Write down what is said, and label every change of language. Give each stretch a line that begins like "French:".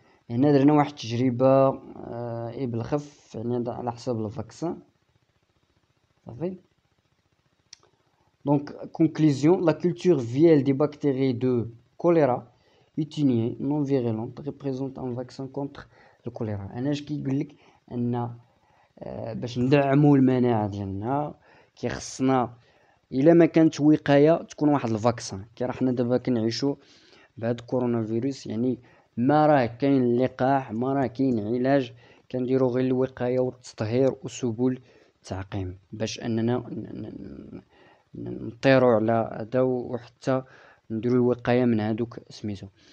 Arabic: هنا درنا واحد التجربة بالخف، يعني على حساب الفاكسان. صافي.
French: Donc, conclusion, la culture vielle des bactéries de choléra utilisées non virulentes représente un vaccin contre le choléra.
Arabic: أنا اش كيقول لك أن باش ندعموا المناعة ديالنا كيخصنا إلا ما كانت وقاية تكون واحد الفاكسان. كي راه حنا دابا كنعيشوا بهاد كورونا فيروس، يعني ما راه كاين لقاح، ما راه كاين علاج، كنديروا غير الوقاية والتطهير وسبل التعقيم باش أننا نطيروا على هذا وحتى نديروا الوقايه من هذوك سميتو.